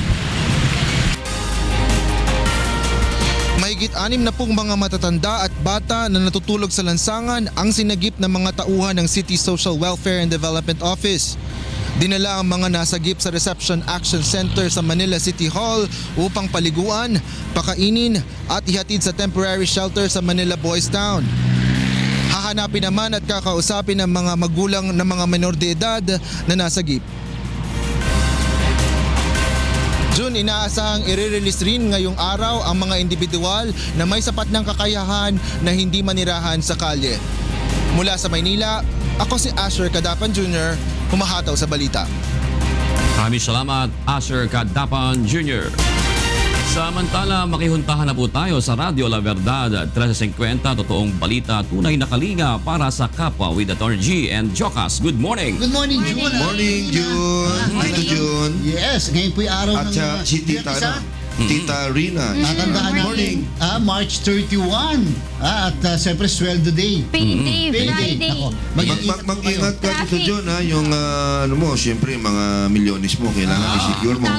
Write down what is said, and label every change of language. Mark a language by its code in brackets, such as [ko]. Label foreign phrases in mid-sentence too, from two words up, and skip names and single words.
[tl] Mahigit 60 mga matatanda at bata na natutulog sa lansangan ang sinagip ng mga tauhan ng City Social Welfare and Development Office. Dinala ang mga nasagip sa Reception Action Center sa Manila City Hall upang paliguan, pakainin at ihatid sa [en] temporary shelter [tl] sa Manila Boys Town. Hahanapin naman at kakausapin ang mga magulang ng mga menor de edad na nasagip. June, inaasahang i-release rin ngayong araw ang mga individual na may sapat ng kakayahan na hindi manirahan sa kalye. Mula sa Maynila, ako si Asher Cadapan Jr., humahataw sa balita. Maraming salamat, Asher Cadapan Jr. Samantala, makihuntahan na po tayo sa Radio La Verdad 1350, totoong balita, tunay na kalinga para sa kapwa with Atty. [en] G and Jocas. Good morning. Good morning, June. Morning, June. Tito June. [tl] Yes, ngayon po'y araw At ng si Tita, Biyernes, Tita Rina. Tatandaan natin, March 31. At siyempre, sweldo day. [en] Payday, Friday. [tl] Ako, Mag-ingat ka dito, John, ha? Yung, siyempre, mga milyones mo, kailangan i-secure mo.